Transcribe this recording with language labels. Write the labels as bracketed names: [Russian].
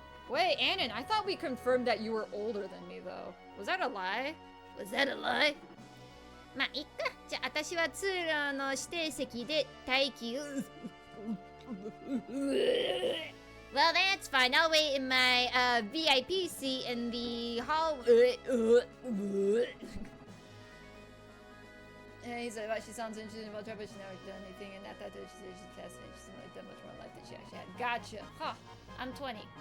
[English] Wait, Anon, I thought we confirmed that you were older than me, though. Was that a lie? Was that a lie? [Japanese] まあいいか。じゃあ私は通路の指定席で待機を。 [English] Well, that's fine. I'll wait in my VIP seat in the hall. Yeah, he said, she sounds interesting about her, but she's never done anything, and I thought that she's fascinating. She's like that much more life than she actually had. Gotcha. Huh. I'm 20.